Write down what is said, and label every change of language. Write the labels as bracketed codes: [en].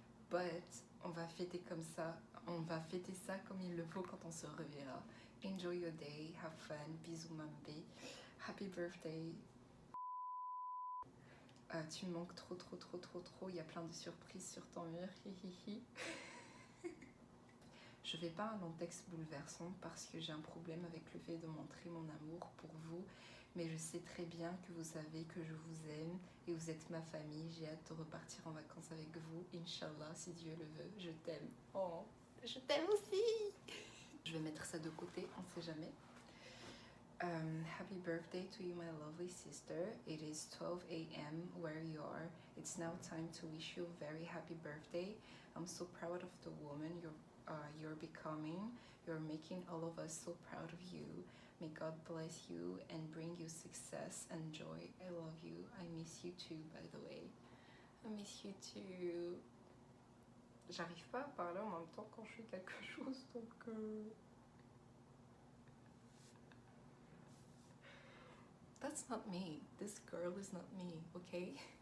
[fr] But on va fêter comme ça, on va fêter ça comme il le faut quand on se reverra. [en] Enjoy your day, have fun, bisous mambe. Happy birthday. [fr] Tu me manques trop, il y a plein de surprises sur ton mur, hihihi. Je vais pas un long texte bouleversant parce que j'ai un problème avec le fait de montrer mon amour pour vous, mais je sais très bien que vous savez que je vous aime et vous êtes ma famille. J'ai hâte de repartir en vacances avec vous, Inch'Allah, si Dieu le veut. Je t'aime. Oh, je t'aime aussi. Je vais mettre ça de côté, on sait jamais. [en] Happy birthday to you, my lovely sister. It is 12 a.m. where you are. It's now time to wish you a very happy birthday. I'm so proud of the woman you're becoming. You're making all of us so proud of you. May God bless you and bring you success and joy. I love you. I miss you too, by the way. I miss you too. [fr] J'arrive pas à parler en même temps quand je fais quelque chose, donc... [en] That's not me. This girl is not me, okay?